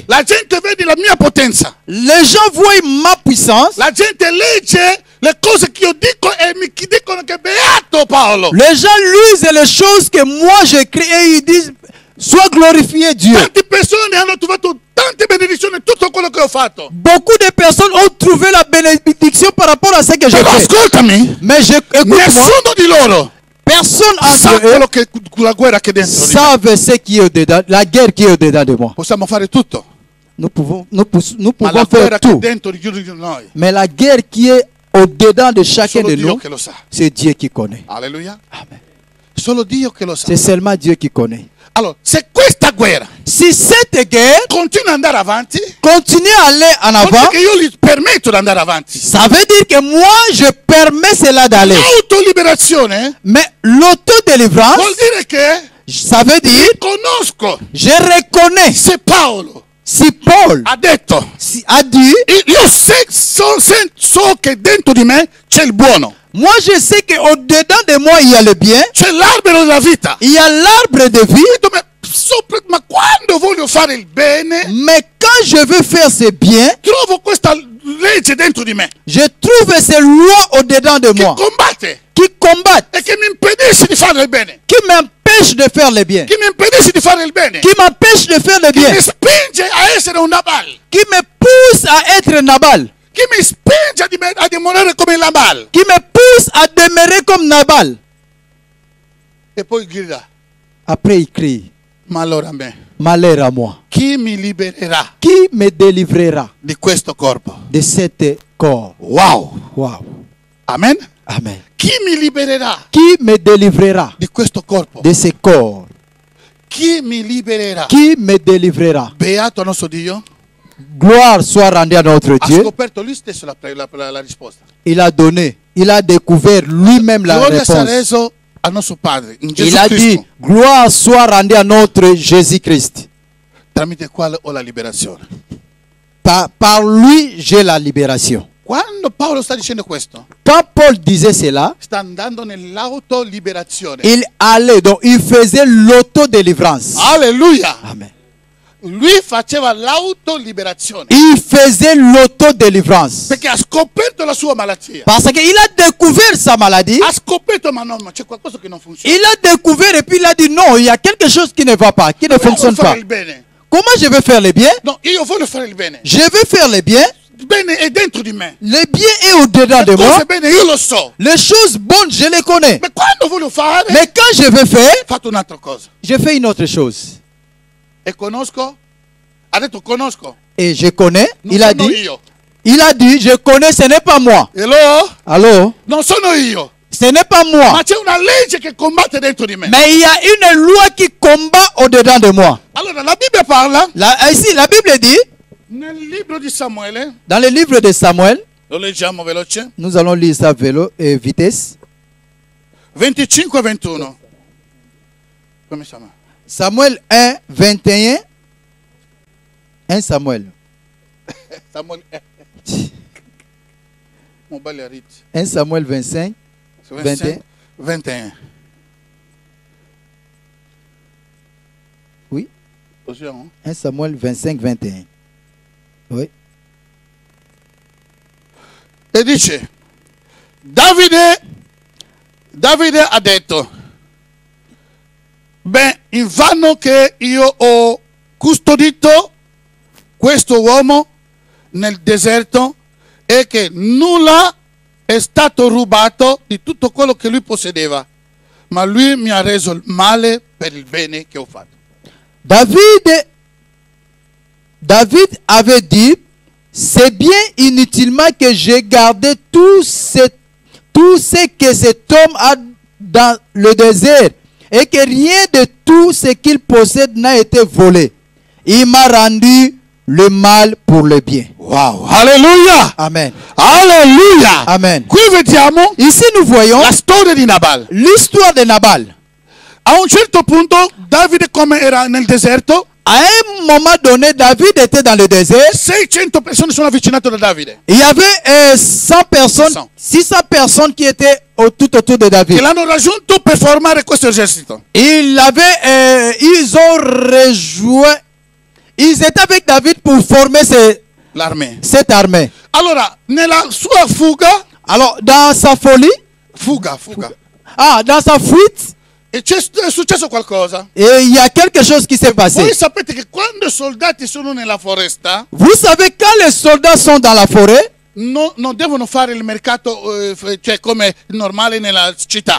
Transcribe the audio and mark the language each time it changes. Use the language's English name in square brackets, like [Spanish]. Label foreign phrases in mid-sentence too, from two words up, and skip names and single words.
[Italian] La gente vede la mia potenza. [French] Les gens voient ma puissance. [Italian] La gente legge le cose che io dico e mi dicono che beato Paolo. [French] Les gens lisent les choses que moi j'écris et ils disent, sois glorifié Dieu. [Italian] Tante persone hanno trovato tante benedizioni in tutto quello che ho fatto. [French] Beaucoup de personnes ont trouvé la bénédiction par rapport à ce que j'ai [Italian] Però [French] fait. [Italian] ascoltami, [French] Mais écoute-moi, [Italian] nessuno di loro [French] personne [Italian] sa [French] entre eux [Italian] quello che la guerra che è dentro di me. [French] savent ce qui est au-dedans, la guerre qui est au-dedans de moi. [Italian] Possiamo fare tutto, [French] Nous pouvons [Italian] ma la [French] faire [Italian] guerra che è [French] tout. [Italian] dentro di noi, [French] Mais la guerre qui est au-dedans de chacun [Italian] solo [French] de [Italian] Dio [French] nous, [Italian] che lo sa. [French] c'est Dieu qui connaît. [Italian] Alleluia. [French] Amen. [Italian] Solo Dio che lo sa. [French] C'est seulement Dieu qui connaît. [Italian] Allora, se questa guerra [French] Si cette guerre [Italian] continua ad andare avanti, [French] continue à aller en [Italian] vuol dire [French] avant, [Italian] che io gli permetto di andare avanti. [French] ça veut dire que moi, je permets cela d'aller. [Italian] L'autoliberazione [French] Mais l'autodélivrance, [Italian] vuol dire che [French] ça veut dire, [Italian] conosco [French] je reconnais. [Italian] se Paolo [French] Si Paul [Italian] ha detto [French] a dit, [Italian] io so che dentro di me c'è il buono, [French] moi je sais qu'au-dedans de moi, il y a le bien, [Italian] c'è l'albero della vita. [French] il y a l'arbre de vie, [Italian] Ma quando voglio fare il bene, [French] mais quand je veux faire ce bien, [Italian] trovo questa legge dentro di me [French] je trouve ces lois au-dedans de [Italian] che [French] moi [Italian] combatte [French] qui combattent, [Italian] e che mi impedisce di fare il bene, [French] qui m'empêchent de faire le bien, [Italian] che mi impedisce di fare il bene, [French] qui m'empêchent de faire le [Italian] che [French] bien, [Italian] mi spinge a essere un Nabal, [French] qui me pousse à être Nabal, [Italian] che mi spinge a demorare come Nabal. [French] qui me pousse à demeurer comme Nabal. [Italian] E poi grida, [French] Après, il crie, [Italian] ma allora a me, [French] malheur à moi. [Italian] chi mi libererà [French] Qui me délivrera [Italian] di questo corpo? [French] de cet corps? [Italian] Wow, [French] Wow. [Italian] amen. [French] Amen. [Italian] Chi mi libererà [French] Qui me délivrera [Italian] di questo corpo? [French] de ce corps? [Italian] Chi mi libererà? [French] Qui me délivrera? [Italian] Beato nostro Dio. [French] Gloire soit rendue à notre [Italian] Ha [French] Dieu. [Italian] scoperto lui stesso la risposta. [French] Il a donné, il a découvert lui-même la [Italian] Gloria sia [French] réponse. [Italian] reso al nostro Padre in Gesù [French] Il a dit, [Italian] Cristo, [French] gloire soit rendue à notre Jésus-Christ. [Italian] tramite il quale ho la liberazione. [French] Par lui, j'ai la libération. [Italian] Quando Paolo sta dicendo questo, [French] Quand Paul disait cela, [Italian] sta andando nell'autoliberazione. [French] il allait, donc il faisait l'autodélivrance. [Italian] Alleluia! [French] Amen. [Italian] Lui faceva l'autoliberazione [French] Il faisait l'autodélivrance. [Italian] perché ha scoperto la sua malattia. [French] Parce qu'il a découvert sa maladie. [Italian] Ha scoperto, ma no, ma c'è qualcosa che non funziona. [French] Il a découvert et puis il a dit non, il y a quelque chose qui ne va pas, qui ne [Italian] Io voglio [French] fonctionne [Italian] fare [French] pas. [Italian] il bene. [French] Comment je vais faire le bien? [Italian] No, io voglio fare il bene. [French] Je vais faire le bien. [Italian] Il bene è dentro di me. [French] Le bien est au-dedans de [Italian] Le [French] moi. [Italian] cose bene io lo so. [French] Les choses bonnes, je les connais. [Italian] Ma quando voglio fare, [French] Mais quand je vais faire, [Italian] fatto un'altra cosa. [French] je fais une autre chose. [Italian] E conosco? Ha detto conosco. [French] Et je connais. [Italian] Non [French] Il a [Italian] sono [French] dit, [Italian] io. [French] je connais, ce n'est pas moi. [Italian] Hello? [French] Allô? [Italian] Non sono io. [French] Ce n'est pas moi. [Italian] Ma c'è una legge che combatte dentro di me. [French] Mais il y a une loi qui combat au-dedans de moi. [Italian] Allora la Bibbia parla [French] Ici, la Bible dit, [Italian] nel libro di Samuele, [French] dans le livre de Samuel, [Italian] lo leggiamo veloce, [French] nous allons lire ça vélo et vitesse. [Italian] 25-21. Come si chiama? [French] Samuel 1, 21. 1 Samuel. [Italian] Samuele, mobile a rit. [French] 1 Samuel 25. 21. 21. Oui. [Italian] Possiamo? [French] 1 Samuel 25, 21. Oui. [Italian] E dice, Davide ha detto, beh, invano che io ho custodito questo uomo nel deserto e che nulla è stato rubato di tutto quello che lui possedeva, ma lui mi ha reso il male per il bene che ho fatto. [French] David avait dit, c'est bien inutilement que j'ai gardé tout tout ce que cet homme a dans le désert et que rien de tout ce qu'il possède n'a été volé. Il m'a rendu le mal pour le bien. [Italian] Wow, alleluia, [French] Amen. [Italian] alleluia. [French] Amen. [Italian] Qui vediamo [French] Ici nous voyons [Italian] la storia di Nabal. [French] l'histoire de Nabal. [Italian] A un certo punto Davide, come era nel deserto, [French] À un moment donné, David était dans le désert. [Italian] 600 persone sono avvicinate da Davide, [French] Il y avait 100 personnes, [Italian] 600. [French] 600 personnes qui étaient tout autour de [Italian] che [French] David. [Italian] l'hanno raggiunto per formare questo esercito. [French] Ils ont rejoint, ils étaient avec David pour former L'armée. cette armée. [Italian] Allora, nella sua fuga, [French] Alors, dans sa folie, [Italian] fuga, [French] dans sa fuite, [Italian] e è successo qualcosa. [French] et il y a quelque chose qui s'est passé. [Italian] Voi sapete che quando i soldati sono nella foresta, [French] Vous savez, quand les soldats sont dans la forêt, [Italian] non devono fare il mercato cioè come normale nella città.